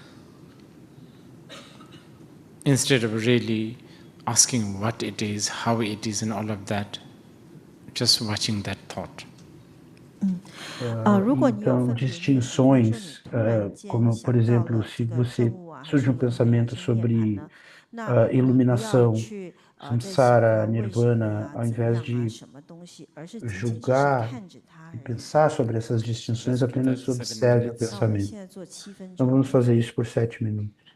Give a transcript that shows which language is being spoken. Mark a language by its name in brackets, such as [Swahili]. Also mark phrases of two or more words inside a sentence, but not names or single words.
[English] really asking what it is, how it is and all of that, just watching that thought. [Chinese] 如果你有 [Portuguese] Então, [Chinese] 分别念，比如说你 [Portuguese] distinções, [Chinese] 突然间 [Portuguese] como por [Chinese] 想到 [Portuguese] exemplo, [Chinese] 了 [Portuguese] se [Chinese] 这个 [Portuguese] você [Chinese] 正悟啊，还 [Portuguese] surge [Chinese] 是 [Portuguese] um [Chinese] 轮回啊，还 [Portuguese] pensamento [Chinese] 是涅槃 [Portuguese] sobre [Chinese] 呢？那不要 [Portuguese] iluminação, [Chinese] 去在想 [Portuguese] samsara, [Chinese] 它为什么 [Portuguese] nirvana, [Chinese] 呀、 [Portuguese] ao [Chinese] 怎 [Portuguese] invés [Chinese] 样啊、 [Portuguese] de [Chinese] 什么东西，而是仅仅只是 [Portuguese] julgar [Chinese] 看着它 [Portuguese] e [Chinese] 而已。 [Portuguese] pensar sobre essas distinções, apenas observe o [Chinese] 那我们 [Portuguese] pensamento. [Chinese] 现在做7分 [Portuguese] Então [Chinese] 钟。 [Portuguese] vamos fazer isso por 7 minutos.